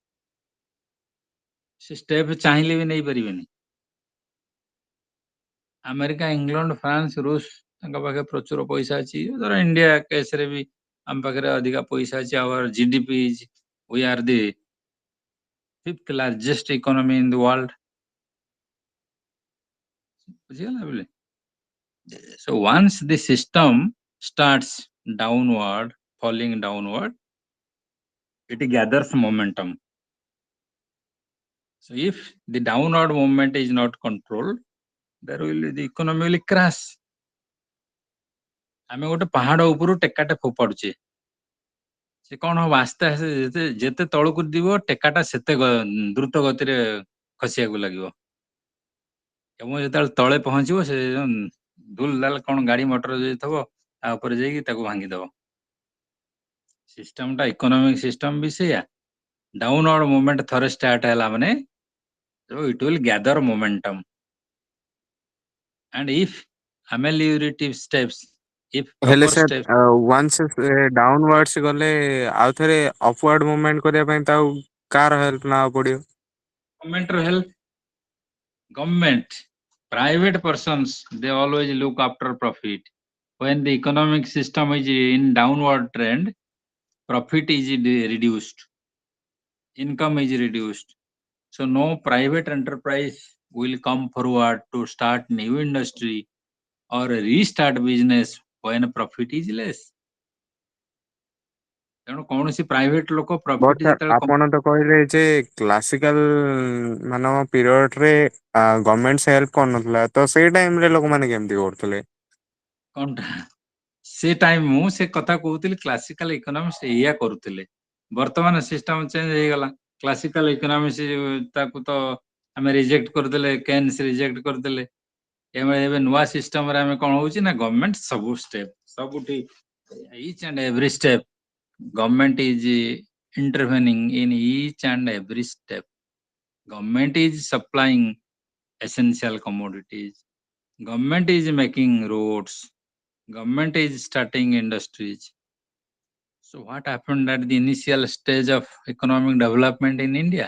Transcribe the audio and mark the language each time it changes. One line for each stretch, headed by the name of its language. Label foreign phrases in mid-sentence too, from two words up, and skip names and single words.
Odia: ସେ ଷ୍ଟେପ ଚାହିଁଲେ ବି ନେଇପାରିବେନି ଆମେରିକା ଇଂଲଣ୍ଡ ଫ୍ରାନ୍ସ ରୁଷ ତାଙ୍କ ପାଖରେ ପ୍ରଚୁର ପଇସା ଅଛି ଧର ଇଣ୍ଡିଆ କେସରେ ବି ଆମ ପାଖରେ ଅଧିକା ପଇସା ଅଛି
English: our GDP is we are the fifth largest economy in the world
Odia: ବୁଝିଗଲା ବୋଲେ
English: So once the system starts downward, falling downward, it gathers momentum. So if the downward movement is not controlled, the economy will crash.
Odia: ଆମେ ଗୋଟେ ପାହାଡ ଉପରୁ ଟେକାଟେ ଫୋପାଡୁଛେ, ସେ କଣ ହବ, ଆସ୍ତେ ଆସ୍ତେ ଯେତେ ଯେତେ ତଳକୁ ଯିବ ଟେକାଟା ସେତେ ଦ୍ରୁତ ଗତିରେ ଖସିବାକୁ ଲାଗିବ, ଏବଂ ଯେତେବେଳେ ତଳେ ପହଞ୍ଚିବ ସେ ଧୁଲ ଦାଲ କଣ ଗାଡି ମଟର ଯଦି ଥିବ ତା ଉପରେ ଯାଇକି ତାକୁ ଭାଙ୍ଗିଦବ। ସିଷ୍ଟମଟା
English: economic system
Odia: ବି ସେଇଆ,
English: downward movement
Odia: ଥରେ ଷ୍ଟାର୍ଟ ହେଲା ମାନେ
English: it will gather momentum, and if ameliorative steps, if
Odia: ହେଲେ
English: proper ସାର୍ steps, once downwards
Odia: ଗଲେ ଆଉ ଥରେ
English: upward movement
Odia: କରିବା ପାଇଁ ତ ଆଉ କାହାର ହେଲ୍ପ ନେବାକୁ ପଡିବ?
English: government help, government, private persons, they always look after profit. When the economic system is in downward trend, profit is reduced, income is reduced. So no private enterprise will come forward to start new industry or restart business when profit is less.
Odia: ତେଣୁ କୌଣସି ପ୍ରାଇଭେଟ ଲୋକ
English: ବଟ୍ ପ୍ରଫିଟ ସାର୍
Odia: ଯେତେବେଳେ ଆପଣ ତ କହିଲେ ଯେ କ୍ଲାସିକାଲ ମାନଙ୍କ ପିରିୟଡରେ
English: government help
Odia: କରୁନଥିଲା, ତ ସେଇ ଟାଇମରେ ଲୋକମାନେ କେମିତି କରୁଥିଲେ? କଣଟା ସେ ଟାଇମ ମୁଁ ସେ କଥା କହୁଥିଲି,
English: classical economics
Odia: ଏଇଆ କରୁଥିଲେ। ବର୍ତ୍ତମାନ
English: system change
Odia: ହେଇଗଲା,
English: classical economics
Odia: ତାକୁ ତ ଆମେ ରିଜେକ୍ଟ କରିଦେଲେ, କେନ୍ସ ରିଜେକ୍ଟ କରିଦେଲେ। ଏବେ ନୂଆ ସିଷ୍ଟମରେ ଆମେ କଣ ହଉଛି ନା, ଗଭର୍ଣମେଣ୍ଟ ସବୁ ଷ୍ଟେପ, ସବୁଠି
English: each and every step government is intervening in each and every step. Government is supplying essential commodities, government is making roads, government is starting industries. So what happened at the initial stage of economic development in India?